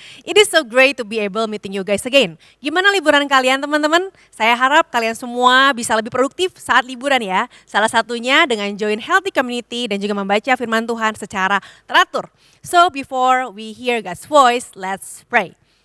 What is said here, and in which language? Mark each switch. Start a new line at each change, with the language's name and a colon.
English: It is so great to be able meeting you guys again.
Indonesian: Gimana liburan kalian teman-teman? Saya harap kalian semua bisa lebih produktif saat liburan ya. Salah satunya dengan
English: join healthy community
Indonesian: dan juga membaca firman Tuhan secara teratur.
English: So before we hear God's voice, let's pray.